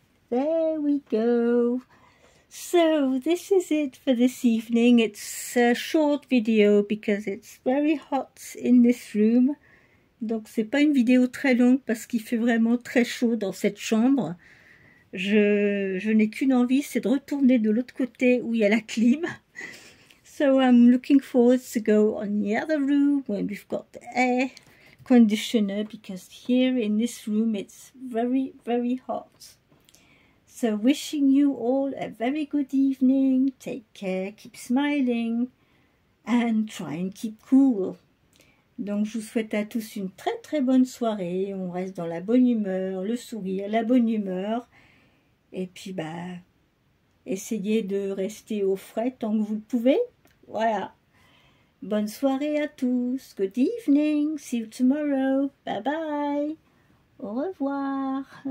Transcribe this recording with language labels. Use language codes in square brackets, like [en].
[en] There we go. So this is it for this evening. It's a short video because it's very hot in this room. [fr] Donc c'est pas une vidéo très longue parce qu'il fait vraiment très chaud dans cette chambre. Je n'ai qu'une envie, c'est de retourner de l'autre côté où il y a la clim. [en] So I'm looking forward to go on the other room when we've got the air conditioner, because here in this room it's very, very hot. So wishing you all a very good evening. Take care, keep smiling, and try and keep cool. [fr] Donc je vous souhaite à tous une très très bonne soirée. On reste dans la bonne humeur, le sourire, la bonne humeur. Et puis essayez de rester au frais tant que vous le pouvez. Voilà. Bonne soirée à tous. [en] Good evening. See you tomorrow. Bye bye. [fr] Au revoir.